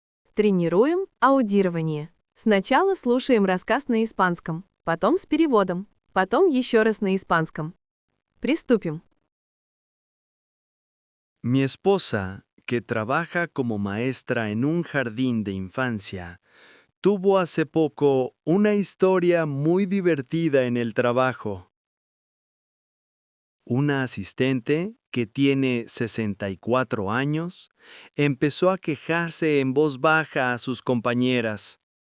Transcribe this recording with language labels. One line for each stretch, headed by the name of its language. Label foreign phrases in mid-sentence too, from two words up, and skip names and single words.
Russian: Тренируем аудирование. Сначала слушаем рассказ на испанском, потом с переводом, потом еще раз на испанском. Приступим.
Spanish: Mi esposa, que trabaja como maestra en un jardín de infancia, tuvo hace poco una historia muy divertida en el trabajo. Una asistente, que tiene 64 años, empezó a quejarse en voz baja a sus compañeras.